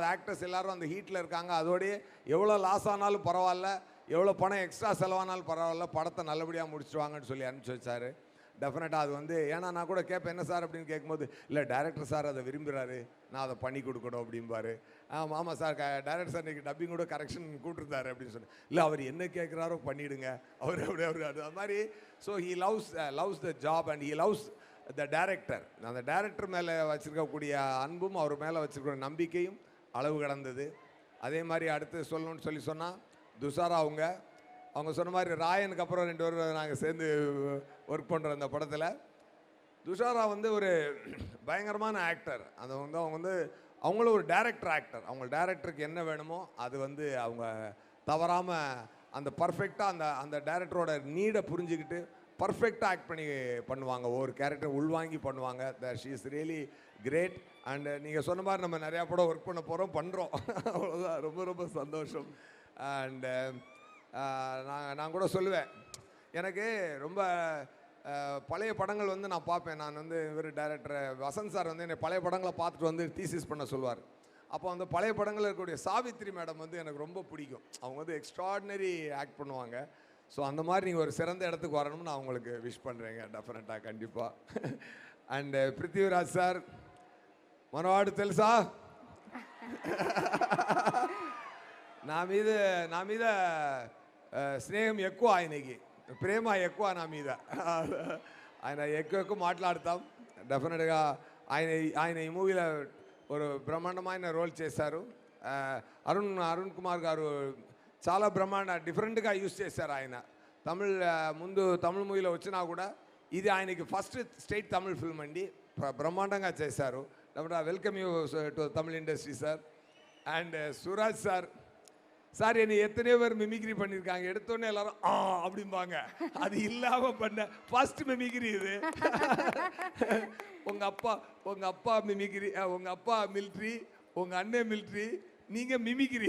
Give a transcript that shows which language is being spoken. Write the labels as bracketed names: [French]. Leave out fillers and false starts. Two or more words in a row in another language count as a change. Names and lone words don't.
[Tamil] ஆக்டர்ஸ் எல்லோரும் அந்த ஹீட்டில் இருக்காங்க, அதோடையே எவ்வளோ லாஸ் ஆனாலும் பரவாயில்ல, எவ்வளோ பணம் எக்ஸ்ட்ரா செலவானாலும் பரவாயில்ல, படத்தை நல்லபடியாக முடிச்சுடுவாங்கன்னு சொல்லி அனுப்பிச்சி வச்சார். டெஃபினட்டாக அது வந்து ஏன்னா நான் கூட கேட்பேன் என்ன சார் அப்படின்னு கேட்கும்போது, இல்லை [English] director sir [Tamil] அதை விரும்புகிறாரு, நான் அதை பண்ணி கொடுக்கணும் அப்படிம்பாரு. ஆமாம் சார், [English] director sir [Tamil] இன்றைக்கி டப்பிங் கூட கரெக்ஷன் கூட்டிருந்தாரு அப்படின்னு சொன்னேன். இல்லை அவர் என்ன கேட்குறாரோ பண்ணிவிடுங்க, அவர் அது மாதிரி. [English] So he loves the job and he loves the director. [Tamil] அந்த டைரக்டர் மேலே வச்சுருக்கக்கூடிய அன்பும் அவர் மேலே வச்சுருக்கிற நம்பிக்கையும் அளவு கடந்தது. அதே மாதிரி அடுத்து சொல்லணும்னு சொன்னால் துஷாரா அவங்க சொன்ன மாதிரி ராயனுக்கு அப்புறம் 2 பேரும் நாங்கள் சேர்ந்து ஒர்க் பண்ணுறோம் இந்த படத்தில். துஷாரா வந்து ஒரு பயங்கரமான ஆக்டர். அது வந்து அவங்களும் ஒரு [English] director actor. [Tamil] அவங்க டைரக்டருக்கு என்ன வேணுமோ அது வந்து அவங்க தவறாமல் அந்த பர்ஃபெக்டாக அந்த டைரக்டரோட நீடை புரிஞ்சுக்கிட்டு பர்ஃபெக்டாக ஆக்ட் பண்ணுவாங்க, ஒவ்வொரு கேரக்டர் உள்வாங்கி பண்ணுவாங்க. [English] She is really great. [Tamil] அண்டு நீங்கள் சொன்ன மாதிரி நம்ம நிறையா படம் ஒர்க் பண்ணுறோம் அவ்வளோதான், ரொம்ப ரொம்ப சந்தோஷம். அண்டு நான் கூட சொல்லுவேன், எனக்கு ரொம்ப பழைய படங்கள் வந்து நான் பார்ப்பேன். நான் வந்து இவர் டைரக்டர் வசந்த் சார் வந்து என்னை பழைய படங்களை பார்த்துட்டு வந்து தீசிஸ் பண்ண சொல்லுவார். அப்போ அந்த பழைய படங்களில் இருக்கக்கூடிய சாவித்ரி மேடம் வந்து எனக்கு ரொம்ப பிடிக்கும். அவங்க வந்து [English] extraordinary act [Tamil] பண்ணுவாங்க. ஸோ அந்த மாதிரி நீங்கள் ஒரு சிறந்த இடத்துக்கு வரணும்னு நான் உங்களுக்கு விஷ் பண்ணுறேங்க டெஃபினட்டாக, கண்டிப்பாக. அண்டு பிருத்திவிராஜ் சார், [Telugu] మనవాడు తెలుసా, నా మీద స్నేహం ఎక్కువ, ఆయనకి ప్రేమ ఎక్కువ నా మీద. ఆయన ఎక్కువ మాట్లాడతాం. డెఫినెట్గా ఆయన ఈ మూవీలో ஒரு బ్రహ్మాండమైన రోల్ చేశారు. అరుణ్ కుమార్ గారు చాలా డిఫరెంట్గా యూస్ చేశారు. ఆయన ముందు తమిళ మూవీలో వచ్చినా కూడా ఇది ఆయనకి [English] first state Tamil film [Telugu] అండి, బ్రహ్మాండంగా చేశారు. [English] Welcome you to Tamil industry sir. [Tamil] అండ్ சுராஜ் சார் என்னை எத்தனையோ பேர் மிமிக்ரி பண்ணியிருக்காங்க. எடுத்தோடனே எல்லாரும் அப்படிம்பாங்க, அது இல்லாமல் பண்ண [English] first mimicry [Tamil] இது. உங்கள் அப்பா மிமிக்ரி, உங்கள் அப்பா மிலிட்ரி, உங்கள் அண்ணன் மிலிட்ரி, நீங்கள் மிமிக்ரி.